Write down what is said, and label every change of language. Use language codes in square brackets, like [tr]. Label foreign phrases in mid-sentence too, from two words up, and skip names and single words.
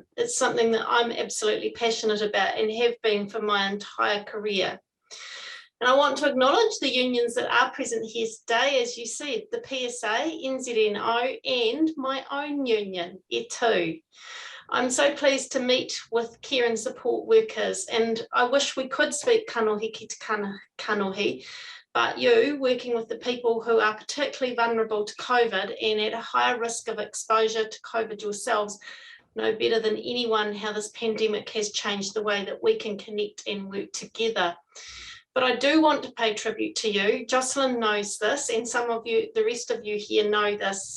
[en] It's something that I'm absolutely passionate about and have been for my entire career. And I want to acknowledge the unions that are present here today, as you said, the PSA, NZNO, and my own union, E2. I'm so pleased to meet with care and support workers, and I wish we could speak [mi] kanohi ki te kanohi, [en] but you, working with the people who are particularly vulnerable to COVID and at a higher risk of exposure to COVID yourselves, know better than anyone how this pandemic has changed the way that we can connect and work together. But I do want to pay tribute to you. Jocelyn knows this, and some of you, the rest of you here know this.